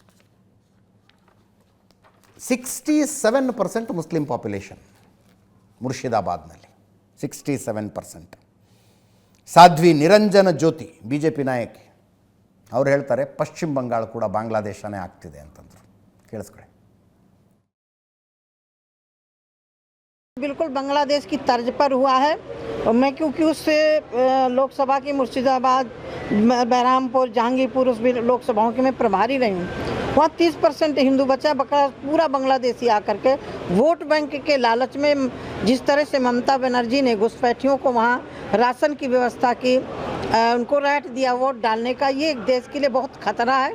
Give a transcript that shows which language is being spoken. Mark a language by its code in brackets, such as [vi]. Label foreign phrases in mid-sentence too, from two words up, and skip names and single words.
[kn] 67% [en] Muslim population [kn] ಮುರ್ಷಿದಾಬಾದ್ನಲ್ಲಿ, 67%. ಸಾಧ್ವಿ ನಿರಂಜನ ಜ್ಯೋತಿ, BJP ನಾಯಕಿ, ಅವ್ರು ಹೇಳ್ತಾರೆ ಪಶ್ಚಿಮ ಬಂಗಾಳ ಕೂಡ ಬಾಂಗ್ಲಾದೇಶನೇ ಆಗ್ತಿದೆ ಅಂತಂದರು. ಕೇಳಿಸ್ಕೊಳ್ಳಿ. [hi] बिल्कुल बांग्लादेश की तर्ज पर हुआ है। और मैं क्योंकि उससे लोकसभा की मुर्शिदाबाद, बहरामपुर, जहांगीरपुर, उस भी लोकसभाओं की मैं प्रभारी रही हूँ। वहाँ 30% हिंदू बचा, बका पूरा बांग्लादेशी आकर के [en] vote bank [hi] के लालच में जिस तरह से ममता बनर्जी ने घुसपैठियों को वहाँ राशन की व्यवस्था की, उनको राइट दिया वोट डालने का, ये एक देश के लिए बहुत खतरा है।